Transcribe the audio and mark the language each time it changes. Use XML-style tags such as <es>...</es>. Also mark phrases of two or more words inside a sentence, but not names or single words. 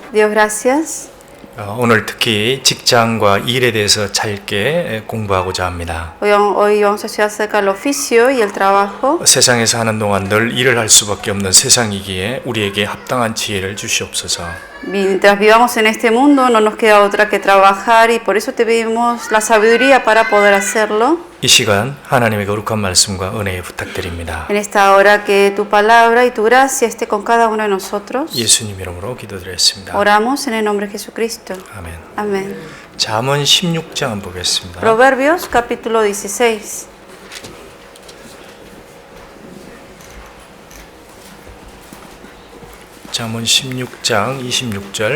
<es>Dios, gracias.</es> <ko>오늘 특히 직장과 일에 대해서 짧게 공부하고자 합니다.</ko> <es>Hoy vamos a estudiar acerca del oficio y el trabajo.</es> <ko>세상에서 하는 동안 늘 일을 할 수밖에 없는 세상이기에 우리에게 합당한 지혜를 주시옵소서.</ko> <es>Mientras vivamos en este mundo no nos queda otra que trabajar y por eso te pedimos la sabiduría para poder hacerlo.</es> <ko>이 시간 하나님의 거룩한 말씀과 은혜 부탁드립니다.</ko> <es>En esta hora que tu palabra y tu gracia esté con cada uno de nosotros.</es> <ko>예수님 이름으로 기도드렸습니다.</ko> <es>Oramos en el nombre de Jesucristo.</es> <ko>아멘.</ko> <es>Amén.</es> <ko>잠언 16장 한번 보겠습니다.</ko> <es>Proverbios capítulo 16.</es> <ko>잠언 16장 26절.</ko>